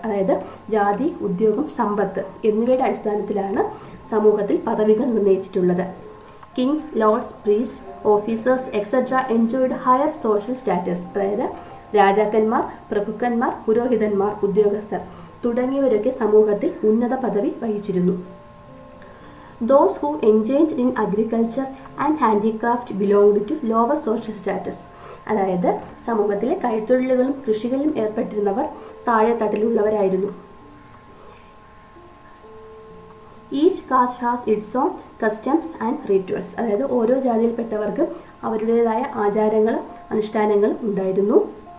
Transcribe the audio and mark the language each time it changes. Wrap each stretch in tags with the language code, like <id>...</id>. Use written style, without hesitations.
<ml>അതായത് ജാതി, ഉദ്യോഗം, സമ്പത്ത് എന്നിവയുടെ അടിസ്ഥാനത്തിലാണ് സമൂഹത്തിൽ പദവികൾ നിർണ്ണയിച്ചിട്ടുള്ളത്.</ml> <en>Kings, lords, priest, officers etcetera enjoyed higher social status.</en> <ml>അതായത് രാജാക്കന്മാർ, പ്രഭുക്കന്മാർ, പുരോഹിതന്മാർ, ഉദ്യോഗസ്ഥർ തുടങ്ങിയവരൊക്കെ സമൂഹത്തിൽ ഉന്നത പദവി വഹിച്ചിരുന്നു.</ml> <en>Those who engaged in agriculture and handicraft belonged to lower social status.</en> <ml>അതായത് സമൂഹത്തിലെ കൈത്തൊഴിലുകളും കൃഷികളിലും ഏർപ്പെട്ടിരുന്നവർ താഴെ തട്ടിലുള്ളവരായിരുന്നു.</ml> <en>Each caste has its own customs and rituals.</en> <ml>അതായത് ഓരോ ജാതിയിൽപ്പെട്ടവർക്ക് അവരുടേതായ ആചാരങ്ങളും അനുഷ്ഠാനങ്ങളും ഉണ്ടായിരുന്നു.</ml>